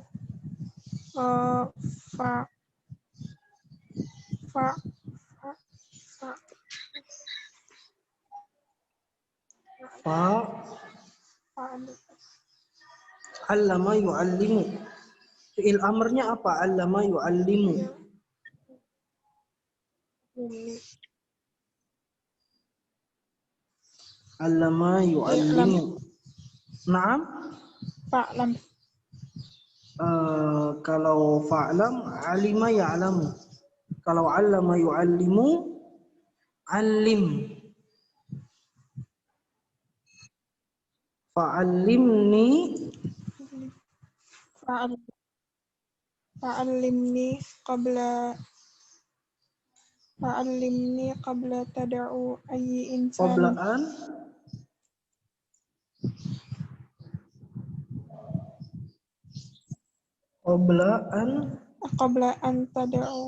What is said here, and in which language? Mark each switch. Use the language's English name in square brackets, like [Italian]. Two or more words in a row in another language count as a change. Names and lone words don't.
[Arabic] Fa fa fa fa fa fa علّم يعلّم. [Indonesian] Fi'il amrnya apa? [Arabic] علّم يعلّم. [Indonesian] ini [Arabic] علّم يعلّم. نعم. فاعلم. Kalau فاعلم علم يعلم. Kalau علّم يعلّم عالم. فعلّمني فعلّمني قبل تدعو أيّ إنسان. قبل أن تدعو